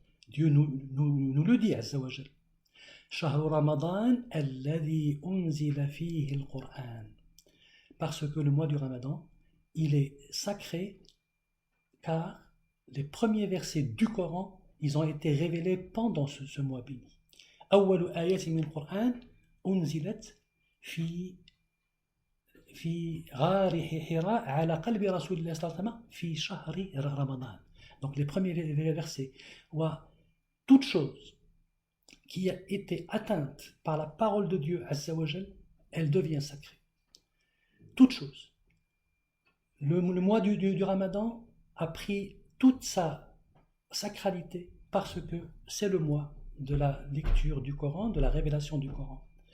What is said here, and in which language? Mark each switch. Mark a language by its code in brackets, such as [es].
[fr] Dieu nous le dit, Azza wa Jal. [ar] Shahru Ramadan alladhi unzila fihi al-Qur'an. [fr] Parce que le mois du Ramadan, il est sacré car les premiers versets du Coran, ils ont été révélés pendant ce mois béni. [ar] Awwalu ayati min al-Qur'an unzilat fi غار حراء على قلب رسول الله صلى الله عليه وسلم في شهر رمضان. [fr] Donc les premiers versets. Toute chose qui a été atteinte par la parole de Dieu [ar] Azza wa Jal, [fr] elle devient sacrée. Toute chose. Le mois du Ramadan a pris toute sa sacralité parce que c'est le mois de la lecture du Coran, de la révélation du Coran.